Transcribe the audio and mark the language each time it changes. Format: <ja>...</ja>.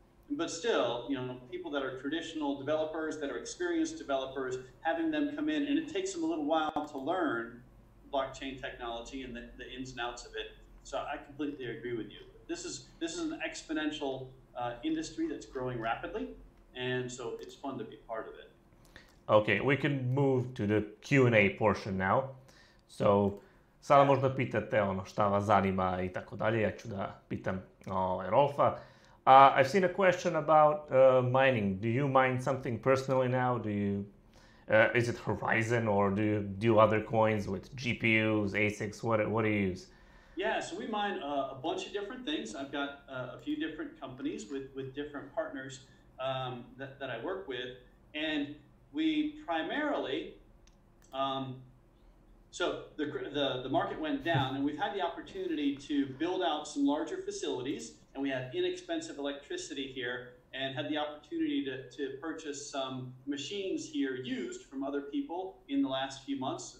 <en>But still, people that are traditional developers, that are experienced developers, having them come in, and it takes them a little while to learn blockchain technology and the ins and outs of it. So I completely agree with you. This is an exponential industry that's growing rapidly, and so it's fun to be part of it. Okay, we can move to the Q&A portion now.</en> <sr>So, sada možda pitate šta vas zanima I tako dalje. Ja ću da pitam Rolfa.</sr> <en>I've seen a question about mining. Do you mine something personally now? Is it Horizen, or do you do other coins with GPUs, ASICs? What do you use? Yeah, so we mine a bunch of different things. I've got a few different companies with different partners that I work with, and we primarily, so the market went down, and we've had the opportunity to build out some larger facilities, and we have inexpensive electricity here, and had the opportunity to purchase some machines here used from other people in the last few months.</en>